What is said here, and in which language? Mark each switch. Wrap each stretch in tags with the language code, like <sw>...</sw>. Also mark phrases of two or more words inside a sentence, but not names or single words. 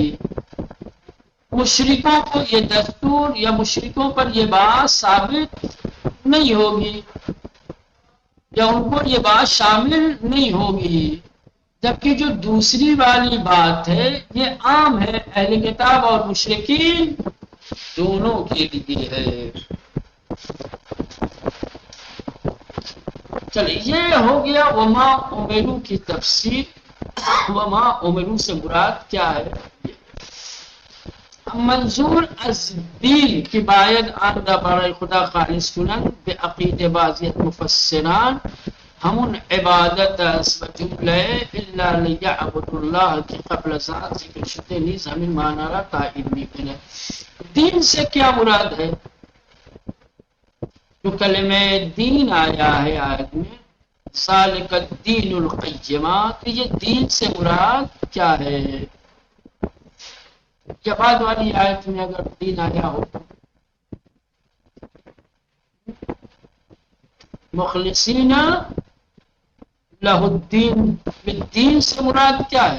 <ur>مشرکوں کو یہ دستور یا مشرکوں پر یہ بات ثابت نہیں ہوگی یا ان کو یہ بات شامل نہیں ہوگی، جبکہ جو دوسری والی بات ہے یہ عام ہے، اہل کتاب اور مشرکین دونوں کے لیے ہے. چلیے یہ ہو گیا</ur> <ar>وما امرو</ar> <ur>کی تفسیر.</ur> <ar>وما امرو</ar> <ur>سے مراد کیا ہے؟</ur> <fa>منظور از دین کی باید آن را برای خدا خالص کنند به عقیده بعضی مفسران همون عبادت است و جمله</fa> <ar>الا لیعبد الله</ar> <fa>که قبل از آن ذکر شده نیز همین معنی را تایید میکنه.</fa> <ur>دین سے کیا مراد ہے؟ جو کلمہ دین آیا ہے آیت میں</ur> <ar>ذالک الدین القیمہ،</ar> <ur>تو یہ دین سے مراد کیا ہے؟ کیا بعد والی آیت میں اگر دین آیا ہو</ur> <ar>مخلصین لہ الدین،</ar> <ur>دین سے مراد کیا ہے؟</ur>